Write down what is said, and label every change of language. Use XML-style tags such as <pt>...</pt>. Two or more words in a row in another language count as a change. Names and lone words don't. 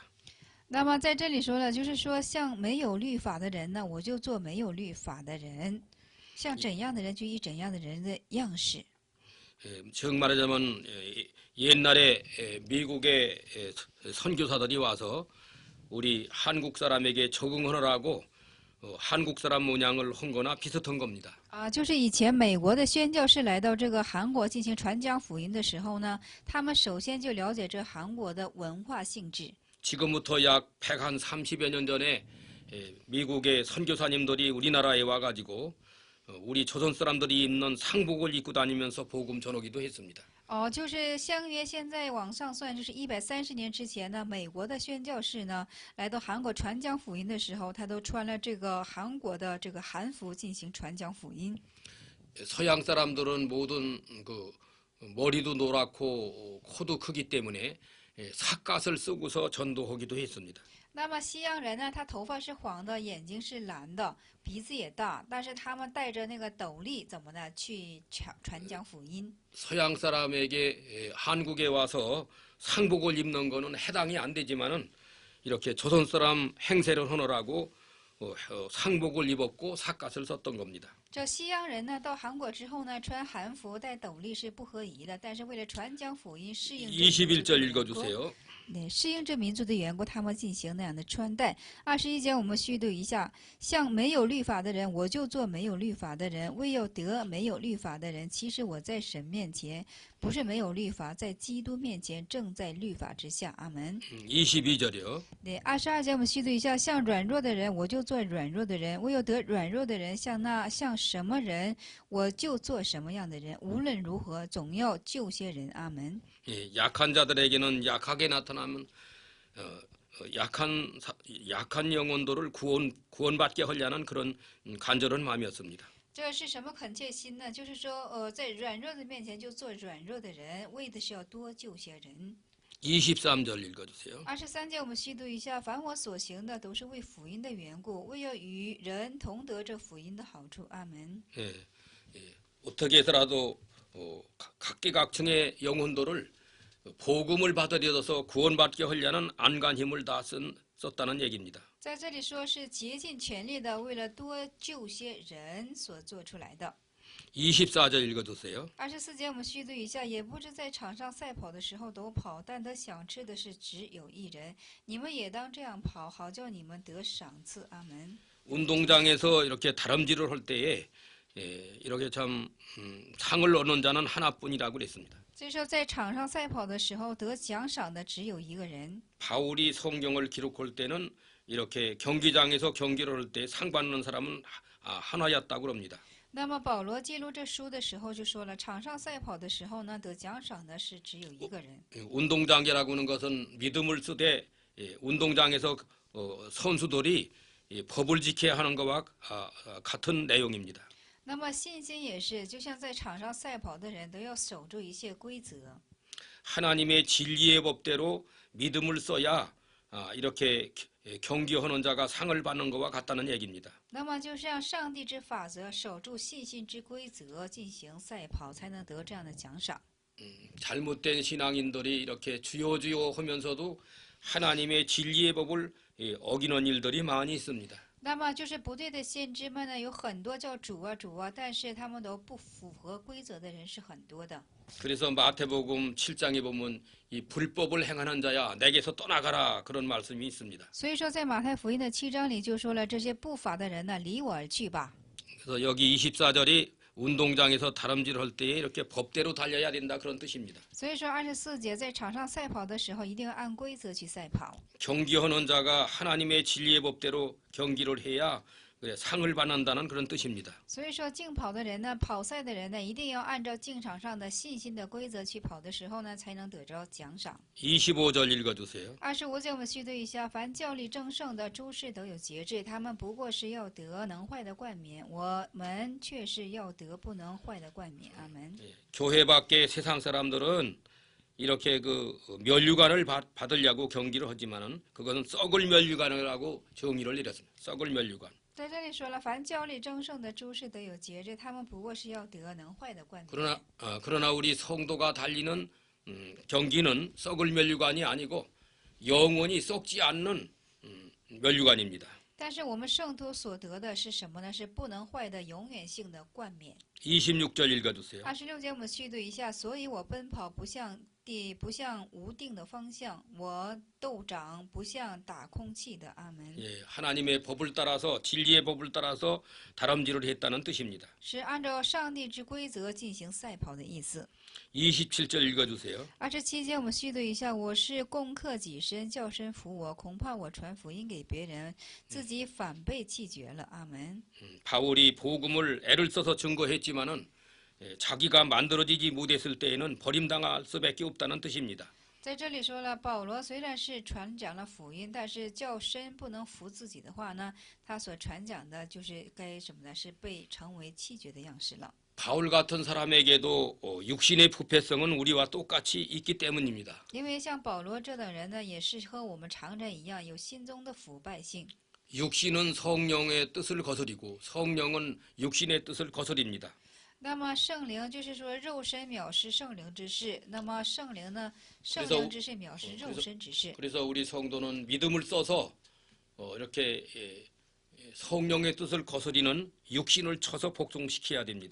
<zh>那么在这里说了，就是说像没有律法的人呢，我就做没有律法的人；像怎样的人就以怎样的人的样式。</zh> <ko>정 말하자면 옛날에 미국의 선교사들이 와서 우리 한국 사람에게 적응하느라고 한국 사람 모양을 한 거나 비슷한 겁니다.</ko> <zh>就是以前美国的宣教士来到这个韩国进行传讲福音的时候呢，他们首先就了解这韩国的文化性质。</zh> <ko>지금부터 약 130여 년 전에 미국의 선교사님들이 우리나라에 와가지고 우리 조선 사람들이 입는 상복을 입고 다니면서 복음 전하기도 했습니다.</ko> <zh>就是相约现在往上算，就是130年之前呢，美国的宣教士呢来到韩国传讲福音的时候，他都穿了这个韩国的这个韩服进行传讲福音。</zh> <ko>서양 사람들은 모든 그 머리도 노랗고 코도 크기 때문에 삿갓을 쓰고서 전도하기도 했습니다.</ko> <zh>那么西洋人呢，他头发是黄的，眼睛是蓝的，鼻子也大，但是他们戴着那个斗笠，怎么呢？去传讲福音。</zh> <ko>서양 사람에게 한국에 와서 상복을 입는 거는 해당이 안 되지만은 이렇게 조선 사람 행세를 하느라고 상복을 입었고 삿갓을 썼던 겁니다.</ko> <zh>这西洋人呢，到韩国之后呢，穿韩服戴斗笠是不合宜的，但是为了传讲福音，适应</zh> <ko>21절 읽어주세요.</ko> <zh>对，适应这民族的缘故，他们进行那样的穿戴。21节我们虚读一下：像没有律法的人，我就做没有律法的人；为要得没有律法的人，其实我在神面前不是没有律法，在基督面前正在律法之下。阿门。</zh> <ko>22절이요.</ko> <zh>对，22节我们虚读一下：像软弱的人，我就做软弱的人；为要得软弱的人，像什么人，我就做什么样的人。无论如何，总要救些人。阿门。</zh> <ko>약한 자들에게는 약하게 나타나면 약한 영혼들을 구원받게 하려는 그런 간절한 마음이었습니다.</ko> <zh>这是什么恳切心呢？就是说，在软弱的面前就做软弱的人，为的是要多救些人。</zh> <ko>23절 읽어주세요.</ko> <zh>23 节我们细读一下：凡我所行的，都是为福音的缘故，为要与人同得这福音的好处。阿门。</zh> <ko>어떻게 해서라도 각계각층의 영혼들을 복음을 받아들여서 구원받게 하려는 안간 힘을 다 썼다는 얘기입니다.</ko> <zh>在这里说是竭尽全力的，为了多救些人所做出来的。</zh> <ko>24절 읽어주세요.</ko> <zh>24 节我们虚读一下：也不知在场上赛跑的时候都跑，但得想吃的是只有一人。你们也当这样跑，好叫你们得赏赐。阿门。</zh> <ko>운동장에서 이렇게 다름질을 할 때에 이렇게 참 상을 얻는 자는 하나뿐이라고 그랬습니다.</ko> <zh>所以说，在场上赛跑的时候，得奖赏的只有一个人。</zh> <ko>바울이 성경을 기록할 때는 이렇게 경기장에서 경기를 할 때 상 받는 사람은 하나였다고 합니다.</ko> <zh>那么保罗记录这书的时候就说了，场上赛跑的时候呢，得奖赏的是只有一个人。</zh> <ko>운동장이라고 하는 것은 믿음을 쓰되 운동장에서 선수들이 법을 지켜야 하는 것과 같은 내용입니다.</ko> <zh>那么信心也是，就像在场上赛跑的人都要守住一些规则。</zh> <ko>하나님의 진리의 법대로 믿음을 써야 이렇게 경기하는 자가 상을 받는 것과 같다는 얘기입니다.</ko> <zh>那么就是让上帝之法则，守住信心之规则进行赛跑，才能得这样的奖赏。</zh> <ko>잘못된 신앙인들이 이렇게 주여 주여 하면서도 하나님의 진리의 법을 어기는 일들이 많이 있습니다.</ko> <zh>那么就是不对的先知们呢，有很多叫主啊主啊，但是他们都不符合规则的人是很多的。</zh> <ko>그래서 마태복음 7장에 보면 이 불법을 행하는 자야 내게서 떠나가라 그런 말씀이 있습니다.</ko> <zh>所以说，在马太福音的7章里就说了，这些不法的人呢，离我而去吧。</zh> <ko>그래서 여기 24절이 운동장에서 다름질을 할 때에 이렇게 법대로 달려야 된다 그런 뜻입니다.</ko> <zh>所以说24节在场上赛跑的时候，一定要按规则去赛跑。</zh> <ko>경기하는 자가 하나님의 진리의 법대로 경기를 해야 상을 받는다는 그런 뜻입니다.</ko> <zh>所以说，竞跑的人呢，跑赛的人呢，一定要按照竞场上的信心的规则去跑的时候呢，才能得着奖赏。</zh> <ko>25절 읽어주세요.</ko> <zh>25 节我们虚读一下：凡教力争胜的诸事都有节制，他们不过是要得能坏的冠冕，我们却是要得不能坏的冠冕。阿门。</zh> <ko>교회 밖에 세상 사람들은 이렇게 그 면류관을 받으려고 경기를 하지만은 그것은 썩을 면류관이라고 정의를 내렸습니다. 썩을 면류관.</ko> <zh>在这里说了，凡教力争胜的诸事都有节制，他们不过是要得能坏的冠冕。</zh> <ko>그러나 우리 성도가 달리는 경기는 썩을 면류관이 아니고 영원히 썩지 않는 면류관입니다.</ko> <zh>但是我们圣徒所得的是什么呢？是不能坏的永远性的冠冕。</zh> <ko>26절 읽어주세요.</ko> <zh>26 节我们续读一下，所以我奔跑不向无定的方向，我斗长不像打空气的。阿门。</zh> <ko>예, 하나님의 법을 따라서 진리의 법을 따라서 다람쥐를 했다는 뜻입니다.</ko> <zh>是按照上帝之规则进行赛跑的意思。</zh> <ko>27절 읽어주세요.</ko> <zh>27 节我们续读一下，我是攻克己身，叫身服我，恐怕我传福音给别人，自己反被弃绝了。阿门。</zh> <ko>바울이 복음을 애를 써서 증거했지만은 자기가 만들어지지 못했을 때에는 버림당할 수밖에 없다는 뜻입니다.</ko> <zh>在这里说了，保罗虽然是传讲了福音，但是叫身不能服自己的话呢，他所传讲的就是该什么呢？是被成为弃绝的样式了。</zh> <ko>바울 같은 사람에게도 육신의 부패성은 우리와 똑같이 있기 때문입니다.</ko> <zh>因为像保罗这等人呢，也是和我们常人一样，有心中的腐败性。</zh> <ko>육신은 성령의 뜻을 거스리고 성령은 육신의 뜻을 거스립니다.</ko> <zh>那么圣灵就是说肉身藐视圣灵之事，那么圣灵呢，圣灵之事藐视肉身之事。</zh> <ko>그래서 우리 성도는 믿음을 써서 이렇게 성령의 뜻을 거스리는 육신을 쳐서 복종시켜야 됩니다.</ko>